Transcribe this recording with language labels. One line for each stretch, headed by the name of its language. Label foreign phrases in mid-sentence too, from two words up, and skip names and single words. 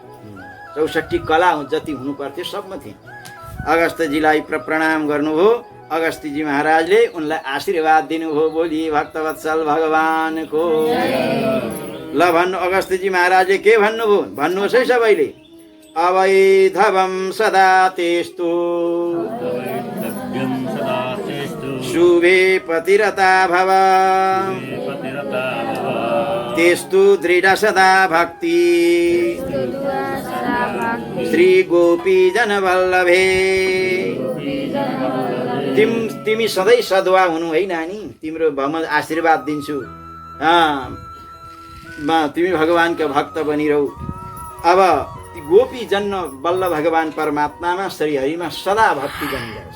Nepali: 64 कला जति हुनु पर्थ्यो सबमा थिइन्। अगस्त्यजीलाई प्रणाम गर्नुभयो। अगस्त्यजी महाराजले उनलाई आशीर्वाद दिनुभयो। बोलिए भक्तवत्सल भगवानको। ल भन्नु, अगस्त्यजी महाराजले के भन्नुभयो भन्नुहोस् है सबैले।
Sanskrit: अवैधवं सदा तेस्तु शुभे पतिरता भव तेस्तु दृढ सदा भक्ति श्री गोपी जन वल्लभे।
Nepali: तिमी सधैँ सद्वा हुनु है नानी, तिम्रो म आशीर्वाद दिन्छु। तिमी भगवानका भक्त बनिरहौ। अब गोपी जन्म बल्ल भगवान परमात्मामा श्रीहरिमा सदा भक्ति बनिरहोस्।